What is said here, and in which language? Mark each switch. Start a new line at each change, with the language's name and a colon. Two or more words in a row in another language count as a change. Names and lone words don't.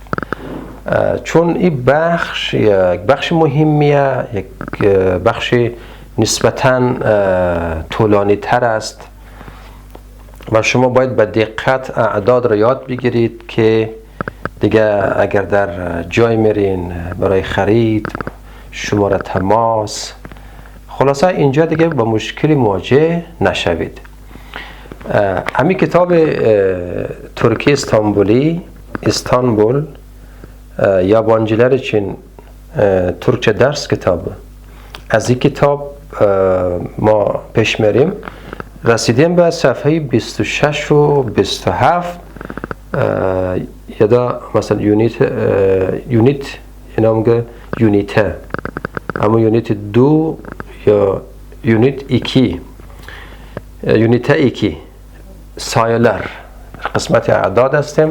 Persian: چون این بخش یک بخش مهمیه، یک بخش نسبتاً طولانی تر است و شما باید به دقت اعداد را یاد بگیرید که دیگه اگر در جای میرین برای خرید، شماره تماس، خلاصه اینجا دیگه با مشکلی مواجه نشوید. همین کتاب ترکی استانبول
Turkish: yabancılar için Türkçe ders kitabı.
Persian: از این کتاب ما پیش میریم، رسیدیم به صفحه 26 و 27 یا دا مثلا یونیت اینا میگه یونیته، اما یونیت 2 یا یونیت 2 یونیته 2 sayılar قسمت اعداد هستیم.